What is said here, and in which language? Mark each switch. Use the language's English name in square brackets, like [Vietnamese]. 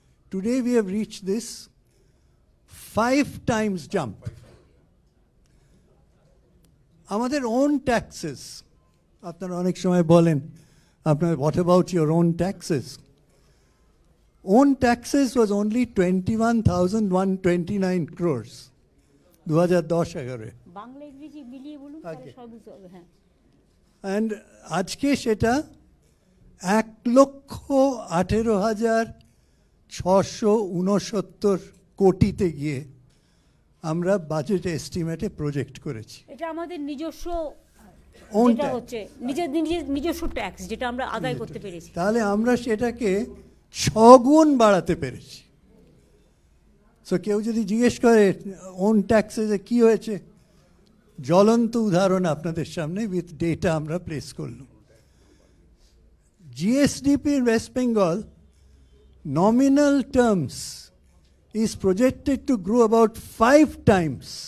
[English] Today we have reached this 5 times jump. [Bangla] আমাদের [English] own taxes, [Bangla] আপনারা অনেক সময় বলেন আপনার [English] What about your own taxes? Own taxes was only 21,129 crores 2010-11। [Bangla] Bangla ইংরেজি মিলিয়ে বলুন, সব বুঝতে হবে। হ্যাঁ, অ্যান্ড আজকে সেটা 1,18,669 কোটিতে গিয়ে আমরা বাজেট এস্টিমেটে প্রজেক্ট করেছি। এটা আমাদের নিজস্ব [English] Own [Bangla] যেটা [English] tax। [Bangla] হচ্ছে নিজস্ব ট্যাক্স যেটা আমরা আদায় করতে পেরেছি। তাহলে আমরা সেটাকে 6 গুণ বাড়াতে পেরেছি। সো কেউ যদি জিজ্ঞেস করে ওন ট্যাক্সে যে কী হয়েছে, জ্বলন্ত উদাহরণ আপনাদের সামনে উইথ ডেটা আমরা প্লেস করলাম। [English] GSDP in West Bengal, nominal terms, is projected to grow about 5 times.